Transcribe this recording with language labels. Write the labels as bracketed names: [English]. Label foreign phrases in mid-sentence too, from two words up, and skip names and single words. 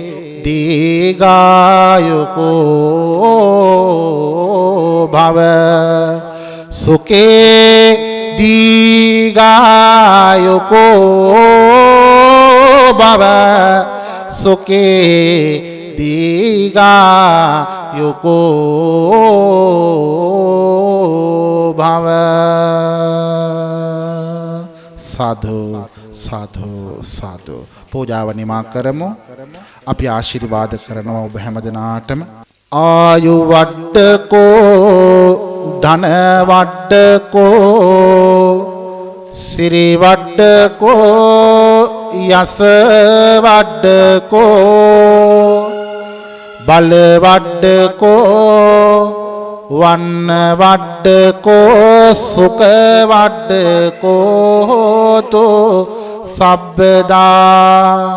[Pali] දීගායුකෝ භව සුකේ දීගායුකෝ භව සුකේ දීගායුකෝ භව සාදු සාදු සාදු [Sinhala] පූජාව නිමා කරමු අපි ආශිර්වාද කරනවා ඔබ හැමදෙනාටම [Pali] ආයු වඩකෝ ධන වඩකෝ සිරි වඩකෝ යස වඩකෝ බල වඩකෝ වන්න වඩකෝ සුඛ වඩකෝ තෝ සබ්බදා